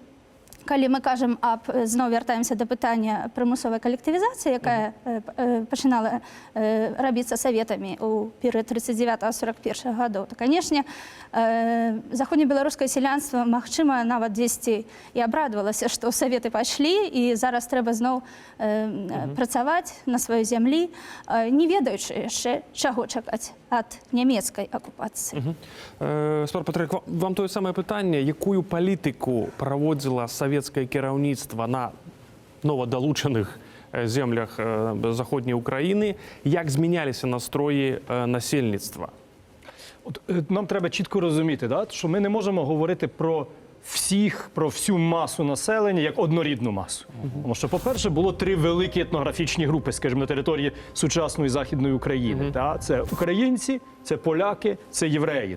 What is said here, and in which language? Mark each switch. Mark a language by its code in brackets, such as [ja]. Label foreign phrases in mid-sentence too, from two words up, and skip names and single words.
[be] Але калі мы кажам зноў вяртаемся да пытання прымусовай калектывізацыі, якая пачынала рабіцца саветамі ў перыяд 39-41 гадоў, то, канешне, заходнебеларускае сялянства, магчыма, нават дзесьці і абрадавалася, што саветы пайшлі, і зараз трэба зноў працаваць на сваёй зямлі, не ведаючы яшчэ, чаго чакаць ад нямецкай акупацыі. Спар Патрик, вам тое самае пытанне, якую палітыку праводзіла савецкае кіраўніцтва на новадалучаных землях заходняй Украіны, як змяняліся настроі насельніцтва? [uk] От, нам треба чітко розуміти, да, що ми не можемо говорити про всю масу населення як однорідну масу. Тому що, по-перше, було 3 великі етнографічні групи, скажімо, на території сучасної Західної України. Це українці, це поляки, це євреї.